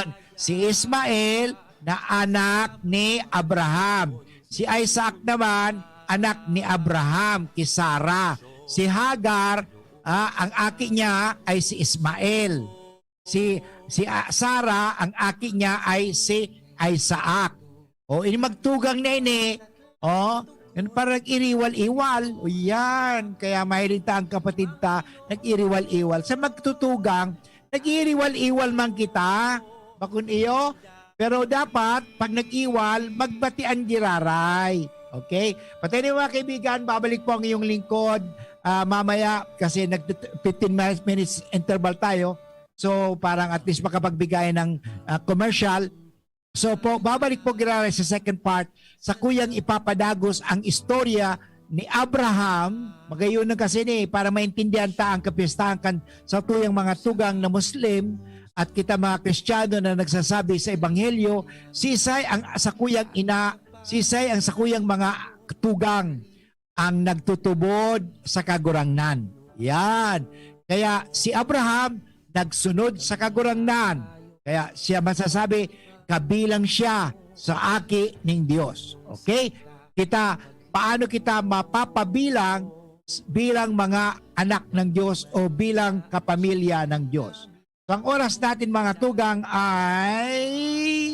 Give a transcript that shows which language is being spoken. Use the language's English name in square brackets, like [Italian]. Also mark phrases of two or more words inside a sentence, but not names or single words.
[Filipino] Si Ismael na anak ni Abraham. Si Isaac naman, anak ni Abraham, ki Sarah. [Bikol] Si Hagar, ang aki niya ay si Ismael. Si Sarah, ang aki niya ay si Isaac. O, ini magtugang na ini. O, yan parang iriwal-iwal. O yan, kaya mahilig ta ang kapatid ta, nag-iriwal-iwal. Sa magtutugang, nag-iriwal-iwal man kita. Bakun iyo, pero dapat, pag nag-iwal, magbatian giraray. Okay? [Filipino] Patay niyo mga kaibigan, babalik po ang iyong lingkod mamaya kasi [English] 15 minutes interval [Filipino] tayo. So, parang [English] at least [Filipino] makapagbigay ng commercial. [Bikol] So, po, babalik po giraray sa [English] second part [Bikol] sa kuyang ipapadagos ang istorya ni Abraham. Magayon na kasi ni para maintindihan ta ang kapistahan kan sa tuyang mga tugang na Muslim. At kita mga Kristiyano na nagsasabi sa Ebanghelyo, sisay ang sakuyang ina, sisay ang sakuyang mga tugang ang nagtutubod sa kagurangnan. Yan. Kaya si Abraham nagsunod sa kagurangnan. [Filipino] Kaya siya masasabi, kabilang siya sa aki ng Diyos. Okay? Paano kita mapapabilang bilang mga anak ng Diyos o bilang kapamilya ng Diyos? So, ang oras natin mga tugang ay...